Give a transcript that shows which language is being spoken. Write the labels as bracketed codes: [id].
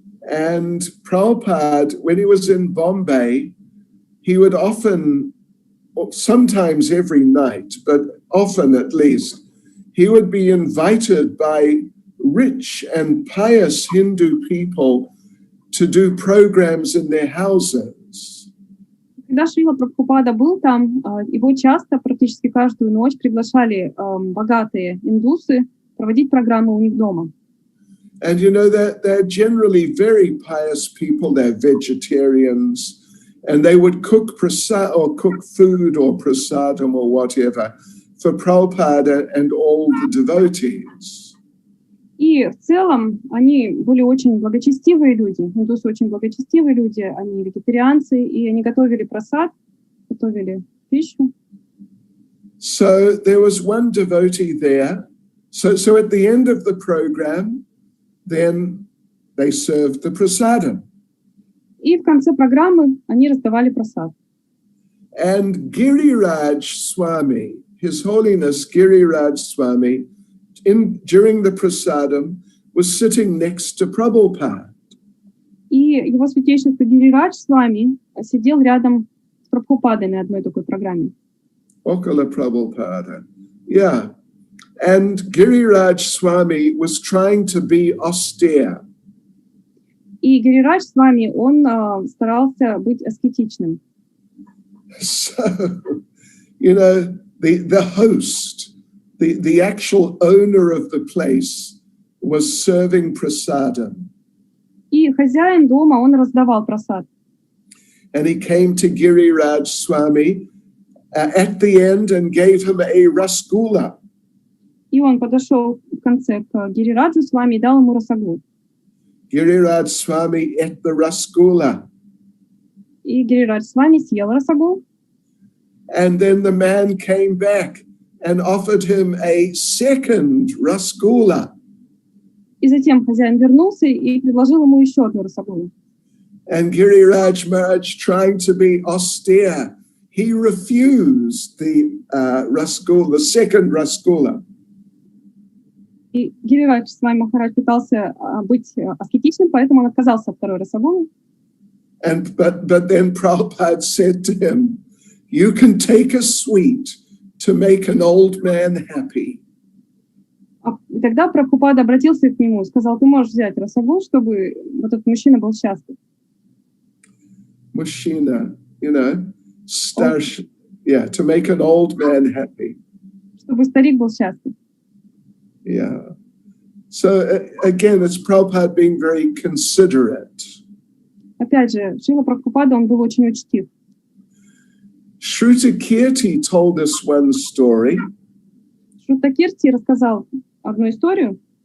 [en] And Prabhupada, when he was in Bombay, he would often, sometimes every night, but often at least, he would be invited by rich and pious Hindu people to do programs in their houses. [ru] Когда Шрила Прабхупада был там, его часто, практически каждую ночь приглашали богатые индусы проводить программы у них дома. [en] And they're generally very pious people, they're vegetarians, and they would cook prasad or cook food or prasadam or whatever for Prabhupada and all the devotees. [ru] И в целом они были очень благочестивые люди, индусы очень благочестивые люди, они вегетарианцы, и они готовили прасад, готовили пищу. [en] So there was one devotee there. So at the end of the program, then they served the prasadam. [ru] И в конце программы они раздавали прасад. [en] And Giriraj Swami, His Holiness Giriraj Swami, during the prasadam, was sitting next to Prabhupada. [ru] И его святейшество Гирирадж Свами сидел рядом с Прабхупадой на одной такой программе. Okala Prabhupada. Yeah. [en] And Giriraj Swami was trying to be austere. [ru] И Гирирадж Свами, он старался быть аскетичным. [en] So, the host, the actual owner of the place was serving prasadam. [ru] И хозяин дома, он раздавал прасад. [en] And he came to Giriraj Swami at the end and gave him a rasgulla. [ru] И он подошел в конце к Гирираджу Свами и дал ему расагу. [en] Giriraj Swami ate the rasgulla. [ru] И Гирирадж Свами съел расагу. [en] And then the man came back and offered him a second rasgulla. [ru] И затем хозяин вернулся и предложил ему еще одну расагу. [en] And Giriraj Maharaj, trying to be austere, he refused the rasgulla, the second rasgulla. [ru] И Гирирадж Свами Махарадж пытался быть аскетичным, поэтому он отказался от второй расагулы. [en] But then Prabhupada said to him, you can take a sweet to make an old man happy. [ru] И тогда Прабхупада обратился к нему и сказал: ты можешь взять росогул, чтобы вот этот мужчина был счастлив. Machina, [en] to make an old man happy. [ru] Чтобы старик был счастлив. [en] Yeah. So again, it's Prabhupada being very considerate. [ru] Опять же, Шрила Прабхупада, он был очень учтив. [en] Shruta Kirti told us one story. [ru] Шрута Кирти рассказал одну историю.